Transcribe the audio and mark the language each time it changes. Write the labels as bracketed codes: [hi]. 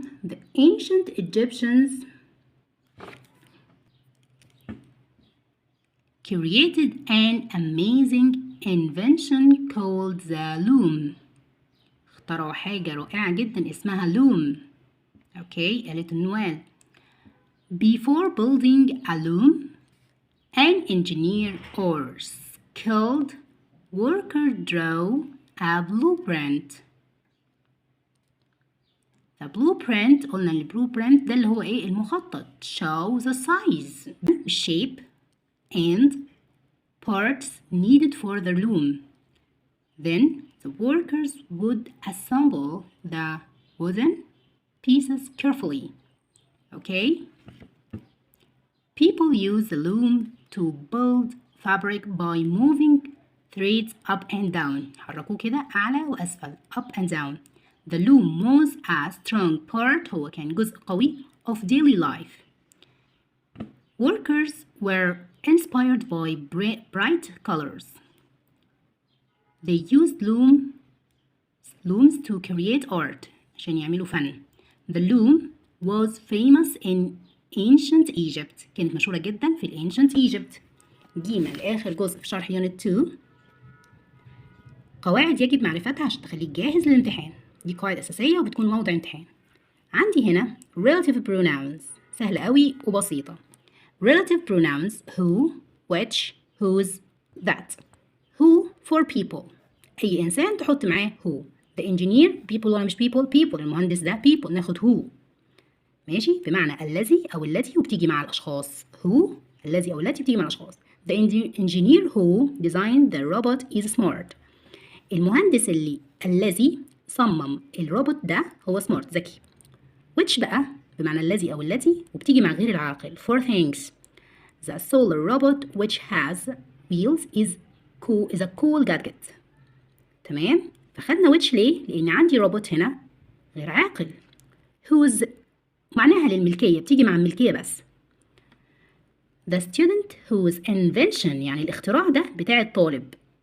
[en] The ancient Egyptians created an amazing invention called the loom. [ar] اخترعوا حاجة رائعة جدا اسمها loom. Okay, قالت النوال. [en] Before building a loom, an engineer or skilled worker drew a blueprint. [ar] The blueprint قلنا البلوبرنت ده اللي هو ايه المخطط. [en] Show the size, shape and parts needed for the loom. Then the workers would assemble the wooden pieces carefully. Okay? People use the loom to build fabric by moving threads up and down. [ar] حركوه كده أعلى وأسفل. [en] Up and down. The loom was a strong part [ar] هو كان جزء قوي [en] of daily life. Workers were inspired by bright colors. They used looms to create art [ar] عشان يعملوا فن. [en] The loom was famous in ancient Egypt. [ar] كانت مشهورة جدا في ancient Egypt. جينا لآخر جزء في شرح Unit 2. قواعد يجب معرفتها عشان تخليك جاهز للامتحان. دي قواعد أساسية وبتكون موضع امتحان. عندي هنا relative pronouns سهلة قوي وبسيطة. [en] Relative pronouns who, which, whose, that. Who for people. [ar] أي إنسان تحط معاه who. [en] The engineer people [ar] ولا مش [en] people. People [ar] المهندس ده [en] people [ar] ناخد [en] who. [ar] ماشي بمعنى الذي أو التي وبتيجي مع الأشخاص. Who الذي أو التي بتيجي مع الأشخاص. [en] The engineer who designed the robot is smart. [ar] المهندس الذي صمم الروبوت ده هو smart ذكي. which بقى بمعنى الذي أو التي وبتيجي مع غير العاقل. [en] For things. The solar robot which has wheels is a cool gadget. [ar] تمام؟ فخدنا which ليه؟ لأن عندي روبوت هنا غير عاقل. whose معناها للملكية بتيجي مع الملكية بس. [en] The student whose invention [ar] يعني الاختراع ده بتاع الطالب.